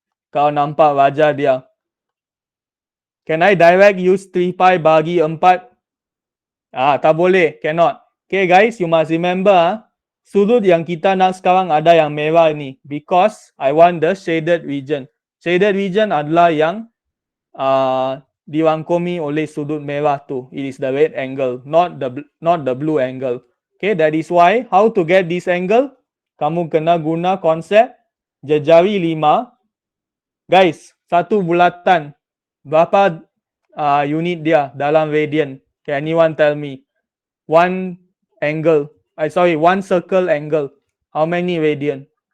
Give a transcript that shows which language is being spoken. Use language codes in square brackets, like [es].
[ms] Kau nampak wajah dia. [en] Can I direct use 3 pi [ms] bagi 4? Tak boleh. Cannot. [en] Okay guys, you must remember [ms] sudut yang kita nak sekarang ada yang merah ni. [en] Because I want the shaded region. [ms] Shaded region adalah yang dirangkumi oleh sudut merah tu. [en] It is the red angle, not the blue angle. Okay, that is why how to get this angle? [ms] Kamu kena guna konsep jejari 5. Guys, satu bulatan berapa unit dia dalam radian? [en] Can anyone tell me? One circle angle. How many radian?